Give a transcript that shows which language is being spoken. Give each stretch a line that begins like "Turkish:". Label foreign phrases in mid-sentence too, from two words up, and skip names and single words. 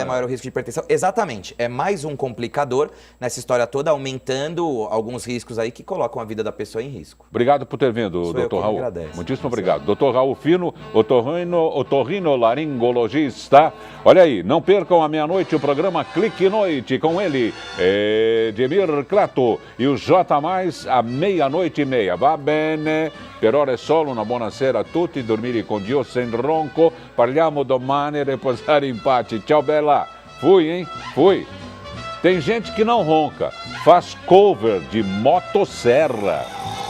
Portuguese: maior o risco de hipertensão. Exatamente, é mais um complicador nessa história toda, aumentando alguns riscos aí que colocam a vida da pessoa em risco. Obrigado por ter vindo, Sou eu doutor que Raul. agradeço. Muitíssimo obrigado. Doutor Raul Fino, otorrinolaringologista. Olha aí, não percam à meia-noite o programa Clique Noite com ele, Edmir Clato, e o J+, à meia-noite e meia.
Italian: Va bene, per ora è solo una buonasera a tutti, dormire con Dio
Portuguese: sem ronco,
Italian: parliamo domani e riposare in pace.
Portuguese: Tchau, bella. Fui, hein? Fui. Tem gente que não ronca, faz cover de motosserra.